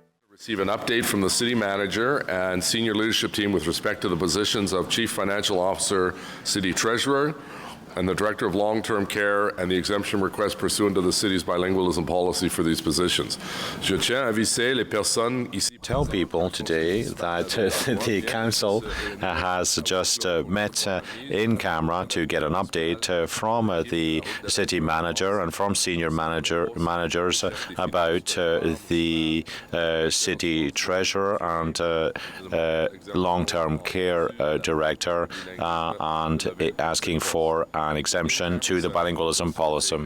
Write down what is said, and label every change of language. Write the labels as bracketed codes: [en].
[en] Receive an update from the City Manager and Senior Leadership Team with respect to the positions of Chief Financial Officer, City Treasurer, and the Director of Long-Term Care and the exemption request pursuant to the City's bilingualism policy for these positions. [fr] Je tiens à aviser les personnes ici. [en] Tell people today that the Council has just met in camera to get an update from the City Manager and from Senior Managers about the City Treasurer and Long-Term Care Director and asking for an exemption to the bilingualism policy.